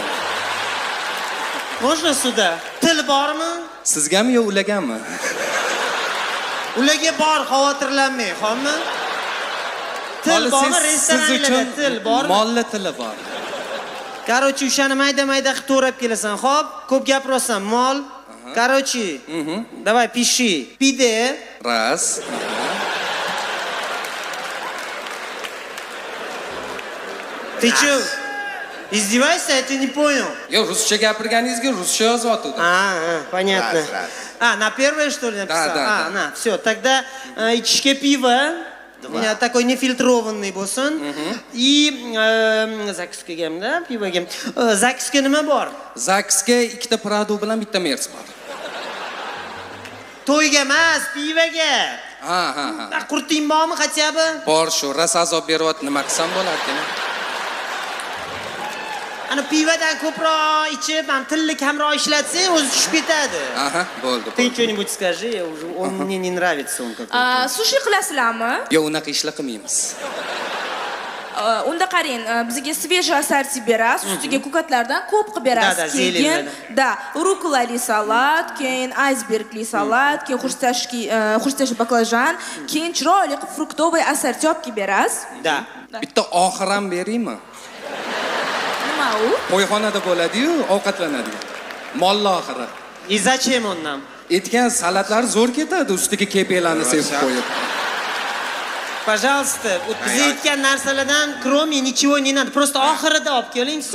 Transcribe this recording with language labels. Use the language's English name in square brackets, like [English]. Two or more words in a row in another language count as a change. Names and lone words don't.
[Russian] Можно sуда? [Uzbek] Til bormi? Sizgami yo ulargami? Ularga bor, xavotirlanmang, xo'pmi? Til bormi? Restoranlarda til bormi? Molli tili bor. Короче, o'shani mayda-mayda qilib to'rab kelasan. Xo'p, ko'p gapiryapsan, mol. [Russian] Короче, давай пиши. Pide. Раз. Ты что? Издеваешься? Я тебя не понял. [Uzbek] Yo, ruscha gapirganingizga ruscha yozyapti. [Russian] Понятно. На первое, что ли, написал? Да. На, все. Тогда ичишке пиво. Такой нефильтрованный bo'lsin. И zakskagam, да, [Uzbek] pivoga. Zakska nima bor? Zaksga ikkita Prado bilan bitta Merc bor. To'yga emas, pivoga. Ha. Qurting bormi, [Russian] хотя бы? [Uzbek] Bor shu, rosa azob beryapti, nima qilsam bo'larkan? Ana pivodan ko'proq ichib, ham tilni kamroq ishlatsang, o'zi tushib ketadi. Aha, bo'ldi. [Russian] Ты что-нибудь скажи, он мне не нравится, он какой-то. [Uzbek] Sushi qilasizlarmi? Yo, unaqa ishlar qilmaymiz. Unda qarang, bizga [Russian] свежий ассорти [Uzbek] berasiz, ustiga ko'katlardan ko'p qilib berasiz. Keyin, rukolali salat, keyin icebergli salat, keyin xurstashki baklajan, keyin chiroyli qilib [Russian] fruktovoy ассорти [Uzbek] olib kelib berasiz. [Russian] Да. [Uzbek] Bitta oxir ham beraymi? Nima u? To'yxonada bo'ladi-yu, ovqatlanadigan. Molli oxiri. [Russian] И зачем он нам? [Uzbek] Aytgan salatlar zo'r ketadi, ustiga kepeklarni sepib qo'yib. [Russian] Пожалуйста, вот [Uzbek] biz aytgan narsalardan [Russian] кроме ничего не надо. [Uzbek] Просто oxirida olib keling.